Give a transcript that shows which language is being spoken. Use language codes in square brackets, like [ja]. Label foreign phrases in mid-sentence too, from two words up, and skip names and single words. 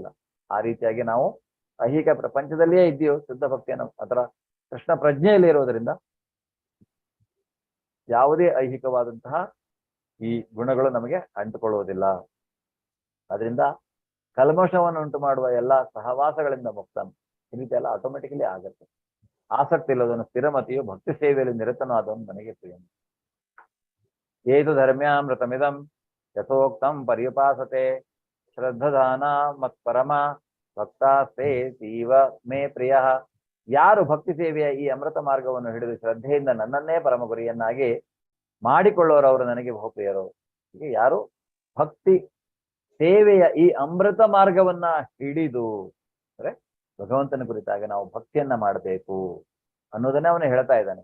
[kn] ಆ ರೀತಿಯಾಗಿ ನಾವು ಐಹಿಕ ಪ್ರಪಂಚದಲ್ಲಿಯೇ ಇದ್ದೀವಿ, ಶುದ್ಧ ಭಕ್ತಿಯನ್ನು ಅದರ ಕೃಷ್ಣ ಪ್ರಜ್ಞೆಯಲ್ಲಿ ಇರೋದರಿಂದ ಯಾವುದೇ ಐಹಿಕವಾದಂತಹ ಈ ಗುಣಗಳು ನಮಗೆ ಅಂಟುಕೊಳ್ಳುವುದಿಲ್ಲ. ಅದರಿಂದ ಕಲ್ಮಶವನ್ನು ಉಂಟು ಮಾಡುವ ಎಲ್ಲ ಸಹವಾಸಗಳಿಂದ ಮುಕ್ತನು. ಈ ರೀತಿ ಎಲ್ಲ ಆಟೋಮೆಟಿಕಲಿ ಆಗುತ್ತೆ. ಆಸಕ್ತಿ ಇಲ್ಲದವನು, ಸ್ಥಿರಮತಿಯು, ಭಕ್ತಿ ಸೇವೆಯಲ್ಲಿ ನಿರತನೂ ಆದವನು ನನಗೆ ಪ್ರಿಯನು. [sa] ಏದು ಧರ್ಮ್ಯಾಮೃತಮಿದಂ ಯಥೋಕ್ತಂ ಪರ್ಯುಪಾಸತೆ ಶ್ರದ್ಧದಾನ ಮತ್ಪರಮ ಭಕ್ತಾಸ್ತೆ ತೀವ ಮೇ ಪ್ರಿಯ. [kn] ಯಾರು ಭಕ್ತಿ ಸೇವೆಯ ಈ ಅಮೃತ ಮಾರ್ಗವನ್ನು ಹಿಡಿದು ಶ್ರದ್ಧೆಯಿಂದ ನನ್ನನ್ನೇ ಪರಮ ಗುರಿಯನ್ನಾಗಿ ಮಾಡಿಕೊಳ್ಳೋರವರು ನನಗೆ ಬಹುಪ್ರಿಯರು. ಹೀಗೆ ಯಾರು ಭಕ್ತಿ ಸೇವೆಯ ಈ ಅಮೃತ ಮಾರ್ಗವನ್ನ ಹಿಡಿದು, ಅಂದ್ರೆ ಭಗವಂತನ ಕುರಿತಾಗಿ ನಾವು ಭಕ್ತಿಯನ್ನ ಮಾಡಬೇಕು ಅನ್ನೋದನ್ನೇ ಅವನು ಹೇಳ್ತಾ ಇದ್ದಾನೆ.